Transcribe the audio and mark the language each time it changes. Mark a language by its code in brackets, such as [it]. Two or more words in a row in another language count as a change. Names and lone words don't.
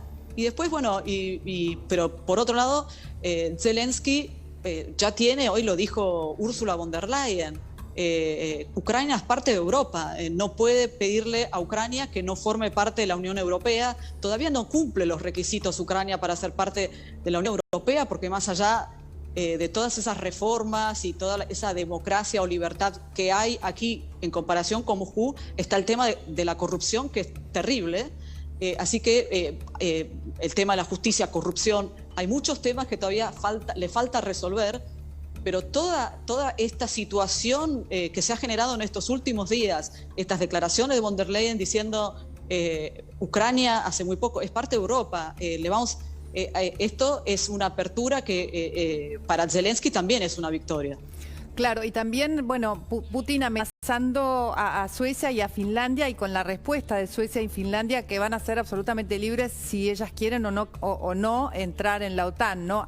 [es] Y después, bueno, pero por otro lado, Zelensky ya tiene, hoy lo dijo Ursula von der Leyen, Ucrania es parte de Europa, no puede pedirle a Ucrania que no forme parte de la Unión Europea, todavía no cumple los requisitos Ucrania para ser parte de la Unión Europea, porque más allá de todas esas reformas y toda esa democracia o libertad que hay aquí en comparación con Moscú, está el tema de la corrupción, que es terrible. Así que el tema de la justicia, corrupción, hay muchos temas que todavía le falta resolver, pero toda esta situación que se ha generado en estos últimos días, estas declaraciones de von der Leyen diciendo Ucrania hace muy poco es parte de Europa, esto es una apertura que para Zelensky también es una victoria. Claro, y también, bueno, Putin amenazando a Suecia y a Finlandia, y con la respuesta de Suecia y Finlandia que van a ser absolutamente libres si ellas quieren o no entrar en la OTAN, ¿no?